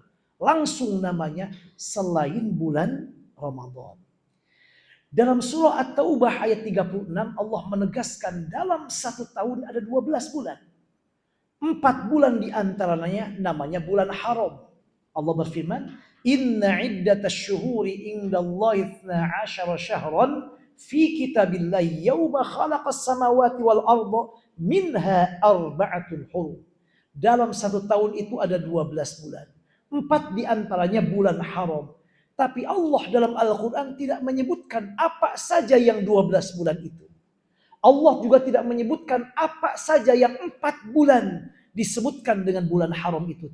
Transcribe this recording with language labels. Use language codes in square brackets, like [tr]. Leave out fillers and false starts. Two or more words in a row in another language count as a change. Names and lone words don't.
[id] Langsung namanya selain bulan Ramadan. Dalam surah At-Taubah ayat 36 Allah menegaskan dalam satu tahun ada 12 bulan. 4 bulan diantaranya namanya bulan haram. Allah berfirman, [ar] إن عدة الشهور عند الله 12 شهرا في كتاب الله يوم خلق السماوات والأرض منها أربعة حرم. [id] Dalam satu tahun itu ada 12 bulan. 4 diantaranya bulan haram. Tapi Allah dalam Al-Quran tidak menyebutkan apa saja yang 12 bulan itu. Allah juga tidak menyebutkan apa saja yang 4 bulan disebutkan dengan bulan haram itu.